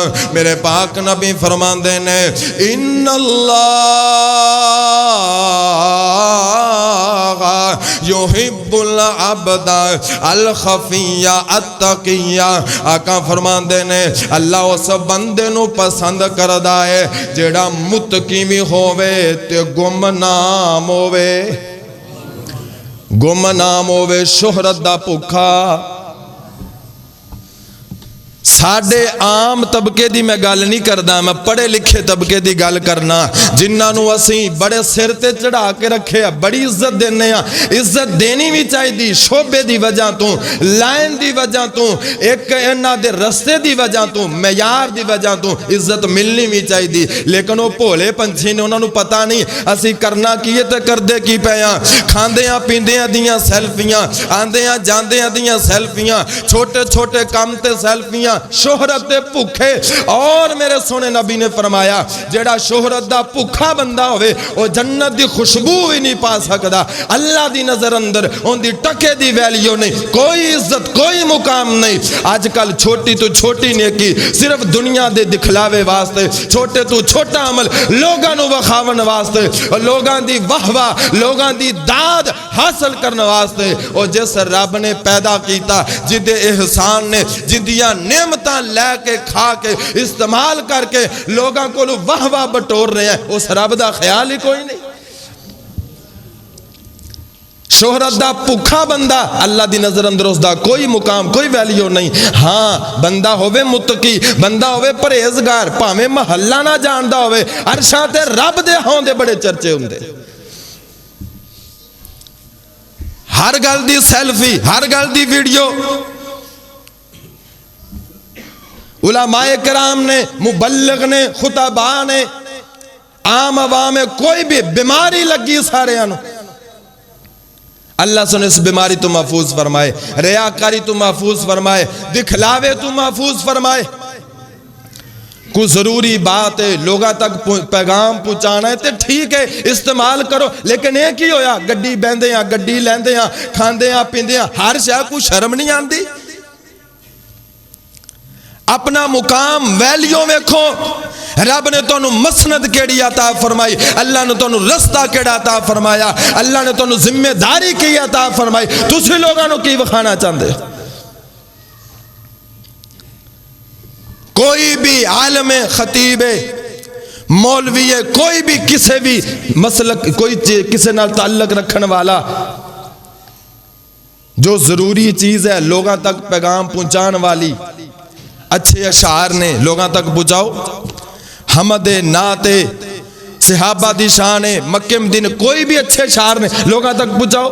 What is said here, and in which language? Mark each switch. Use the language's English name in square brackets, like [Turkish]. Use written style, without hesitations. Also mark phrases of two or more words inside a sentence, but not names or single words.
[Punjabi] میرے پاک نبی فرما دینے، [Arabic] ان اللہ یحب العبد الخفیہ التقیہ۔ [Punjabi] آقا فرما دینے اللہ اس بندے نو پسند کردا ہے جیڑا متقی بھی ہووے تے گمنام ہووے، گمنام ہووے، شہرت دا بھکھا۔ ساڑھے عام طبقے دی میں گل نہیں کردا، میں پڑھے لکھے طبقے دی گل کرنا، جنہاں نو اسی بڑے سر تے چڑھا کے رکھے ہیں، بڑی عزت دینے ہیں۔ عزت دینی بھی چاہی دی، شعبے دی وجہ تو، لائن دی وجہ تو، ایک انہاں دے رستے دی وجہ تو، معیار دی وجہ تو عزت ملنی بھی چاہی دی۔ لیکن وہ بھولے پنچھی نے، انہوں نے پتہ نہیں اسی کرنا کیے تے کردے کی پیاں، کھاندیاں پیندیاں دیاں سیلفیاں، آندیاں جاندیاں دیاں سیلفیاں، چھوٹے چھوٹے کام تے سیلفیاں، شہرت دے بھکھے۔ اور میرے سونے نبی نے فرمایا جیڑا شہرت دا بھکھا بندہ ہوئے وہ جنت دی خوشبو ہی نہیں پا سکدا۔ اللہ دی نظر اندر ان دی ٹکے دی ویلیو نہیں، کوئی عزت کوئی مقام نہیں۔ آج کل چھوٹی تو چھوٹی نیکی صرف دنیا دے دکھلاوے واسطے، چھوٹے تو چھوٹا عمل لوگاں نو وکھاون واسطے، لوگاں دی واہ لوگاں دی داد حاصل کرنے واسطے۔ اور جس رب نے پیدا کیتا، جدے احسان نے، جدیاں نعمتاں لے کے کھا کے استعمال کر کے لوگاں کو واہ بٹور رہے ہیں، اس رب دا خیال ہی کوئی نہیں۔ شہرت دا بھکھا بندہ اللہ دی نظر اندر اس دا کوئی مقام کوئی ویلیو نہیں۔ ہاں بندہ ہوئے متقی، بندہ ہوئے پرہیزگار، پاویں محلہ نہ جاندا ہوئے، عرشاں تے رب دے ہون دے بڑے چرچے ہوندے۔ ہر گل دی سیلفی، ہر گل دی ویڈیو۔ علماء کرام نے، مبلغ نے، خطباء نے، عام عوام میں کوئی بھی بیماری لگی سارے آنو، اللہ سن اس بیماری تو محفوظ فرمائے، ریاکاری تو محفوظ فرمائے، دکھلاوے تو محفوظ فرمائے۔ کوئی ضروری بات ہے لوگاں تک پیغام پہنچانا ہے تے ٹھیک ہے استعمال کرو، لیکن ایک ہی ہویا گڈی بیندے ہیں، گڈی لیندے ہیں، کھاندے ہیں پیندے ہیں، ہر شے کوئی شرم نہیں آندی؟ اپنا مقام ویلیو ویکھو، رب نے تو مسند کیڑی عطا فرمائی، اللہ نے تو رستہ کیڑا عطا فرمایا، اللہ نے تو ذمہ داری کی عطا فرمائی، تسی لوگاں نو کی وکھانا چاہندے؟ کوئی بھی عالم خطیب مولوی ہے، کوئی بھی کسی بھی مسلک، کوئی کسی نال تعلق رکھن والا، جو ضروری چیز ہے لوگاں تک پیغام پہنچان والی، اچھے اشعار نے لوگاں تک پہنچاؤ، حمد نعت صحابہ دی شان مکہ مدینہ، کوئی بھی اچھے اشعار نے لوگاں تک پہنچاؤ۔